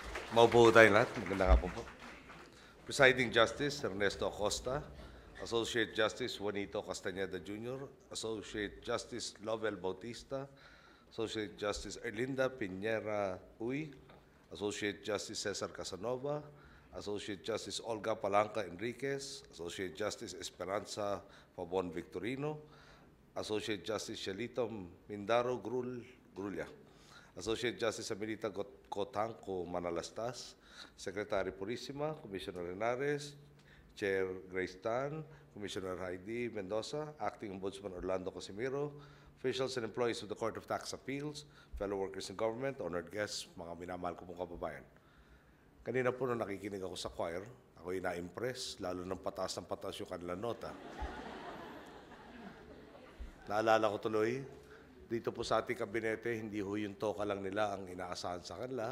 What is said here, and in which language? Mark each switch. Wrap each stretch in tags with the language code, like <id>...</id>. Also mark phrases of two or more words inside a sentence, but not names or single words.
<tl>Maupo tayo lahat. Magandang hapon po. Presiding Justice Ernesto Acosta, Associate Justice Juanito Castañeda Jr., Associate Justice Lovell Bautista, Associate Justice Erlinda Piñera Uy, Associate Justice Cesar Casanova, Associate Justice Olga Palanca Enriquez, Associate Justice Esperanza Pabon Victorino, Associate Justice Shelito Mindaro Grulla, Associate Justice Amelita Cotanco Manalastas, Secretary Purisima, Commissioner Henares,</tl> <en>Chair Grace Tan, Commissioner Heidi Mendoza, Acting Ombudsman Orlando Casimiro, officials and employees of the Court of Tax Appeals, fellow workers in government, honored guests,</en> <tl>mga minamahal ko pong kababayan. Kanina po nung nakikinig ako sa choir, ako'y na-impress, lalo ng pataas ng pataas yung kanilang nota. Naalala ko tuloy, dito po sa ating kabinete, hindi ho yung toka lang nila ang inaasahan sa kanila.</tl>